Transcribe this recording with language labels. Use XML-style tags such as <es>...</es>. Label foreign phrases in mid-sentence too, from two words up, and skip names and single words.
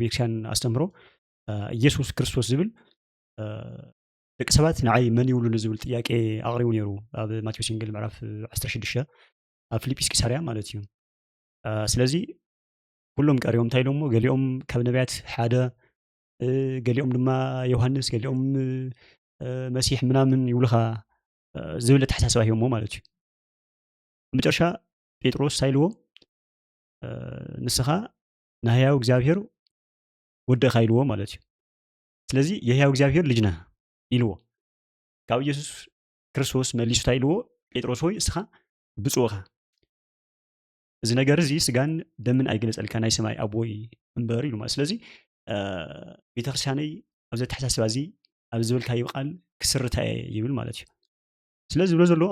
<ti>ቤተክርስቲያን ኣስተምህሮ ኢየሱስ ክርስቶስ ዝብል ደቂ ሰባት ንዓይ መን ይብሉን ዝብል ጥያቄ ኣቕሪቡ ነይሩ ኣብ ማቴዎስ ወንጌል ምዕራፍ 16 ኣብ ፊልጵስ ቂሳርያ ማለት እዩ ስለዚ ኩሎም ቀሪቦም እንታይ ኢሎሞ ገሊኦም ካብ ነቢያት ሓደ ገሊኦም ድማ ዮሃንስ ገሊኦም መሲሕ ምናምን ይብሉኻ ዝብል ተሓሳስባ ሂቦሞ ማለት እዩ መጨረሻ ጴጥሮስ ሳይልዎ ንስኻ ናህያው እግዚአብሔር ወደኻ ኢልዎ ማለት እዩ ስለዚ</ti> <am>የህያው እግዚአብሔር ልጅ ነህ</am> <ti>ኢልዎ ካብ ኢየሱስ ክርስቶስ መሊሱ እንታይ ኢልዎ ጴጥሮስ ሆይ እስኻ ብፁዕ ኢኻ እዚ ነገር እዚ ስጋን ደምን ኣይገለፀልካ ናይ ሰማይ ኣቦይ እምበር ኢሉ ማለት ስለዚ ቤተክርስትያነይ ኣብዚ ተሓሳስባ እዚ ኣብ ዝብልካዮ ቃል ክስርታ ይብል ማለት እዩ ስለዚ ዝብሎ ዘሎ</ti>